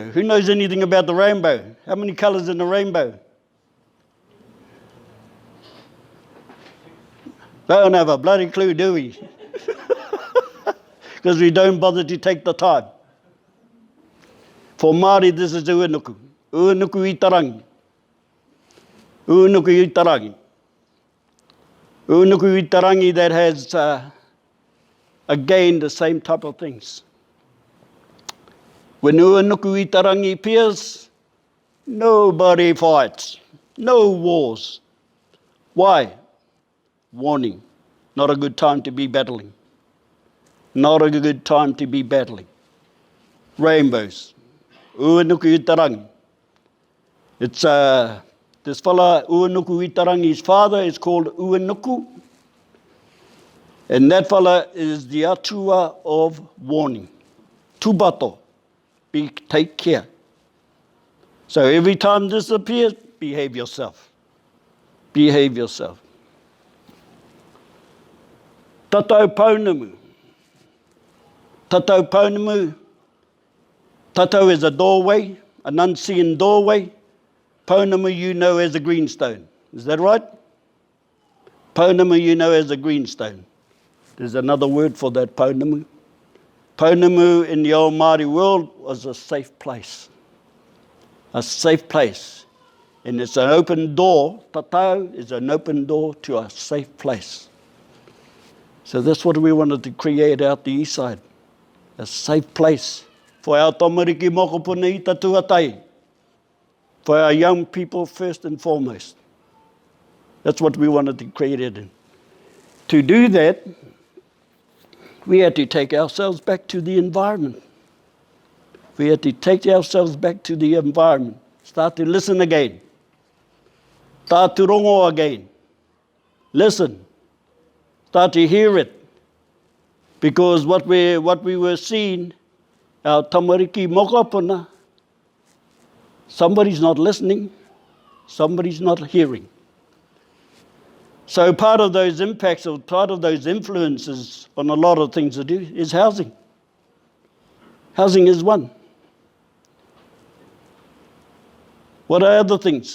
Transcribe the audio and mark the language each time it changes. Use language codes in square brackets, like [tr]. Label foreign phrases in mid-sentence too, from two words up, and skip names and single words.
[en] Who knows anything about the rainbow? How many colours in the rainbow? They don't have a bloody clue, do we? Because we don't bother to take the time. For Māori, this is uanuku. Uanuku I tarangi. Uanuku I tarangi. Uanuku I tarangi that has, again, the same type of things. When uanuku I tarangi appears, nobody fights. No wars. Why? Warning. Not a good time to be battling. Not a good time to be battling. Rainbows. Uanuku I tarangi. It's this fella, Uanuku I tarangi's father is called Uanuku. And that fella is the atua of warning. Tubato. Take care. So every time this appears, behave yourself. Behave yourself. Tatau Pounamu. Tatau Pounamu. Tatau is a doorway, an unseen doorway. Pounamu you know as a greenstone. Is that right? Pounamu you know as a greenstone. There's another word for that, Pounamu. Pounamu in the old Māori world was a safe place. A safe place. And it's an open door. Tatau is an open door to a safe place. So that's what we wanted to create out the Eastside. A safe place for our [mi] tamariki mokopuna I tatuatai. [en] For our young people first and foremost. That's what we wanted to create it in. To do that, we had to take ourselves back to the environment. We had to take ourselves back to the environment. Start to listen again. Start to rongo again. Listen. Start to hear it. Because what we were seeing, our [mi] tamariki mokopuna, [en] somebody's not listening, somebody's not hearing. So part of those impacts or part of those influences on a lot of things to do is housing. Housing is one. What are other things?